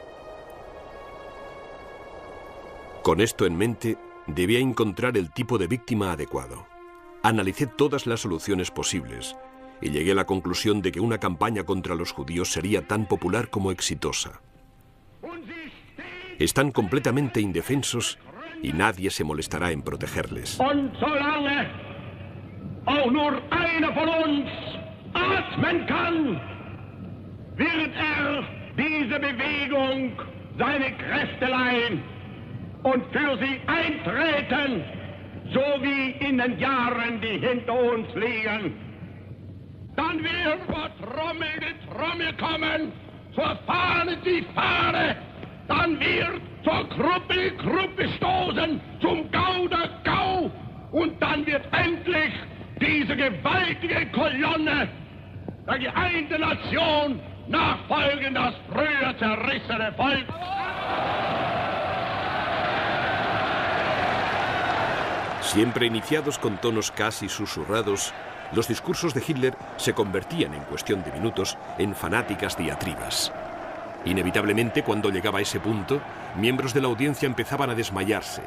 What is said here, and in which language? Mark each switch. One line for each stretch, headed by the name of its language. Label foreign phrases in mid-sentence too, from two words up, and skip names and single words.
Spanish: Con esto en mente, debía encontrar el tipo de víctima adecuado. Analicé todas las soluciones posibles y llegué a la conclusión de que una campaña contra los judíos sería tan popular como exitosa. Están completamente indefensos y nadie se molestará en protegerles.
German: Auch nur einer von uns atmen kann, wird diese Bewegung seine Kräfte leihen und für sie eintreten, so wie in den Jahren, die hinter uns liegen. Dann wird vor Trommel die Trommel kommen, zur Fahne die Fahne, dann wird zur Gruppe die Gruppe stoßen, zum Gau der Gau und dann wird endlich diese gewaltige Kolonne der geeinten Nation nachfolgen, das früher zerrissene Volk.
Spanish: Siempre iniciados con tonos casi susurrados, los discursos de Hitler se convertían en cuestión de minutos en fanáticas diatribas. Inevitablemente, cuando llegaba a ese punto, miembros de la audiencia empezaban a desmayarse.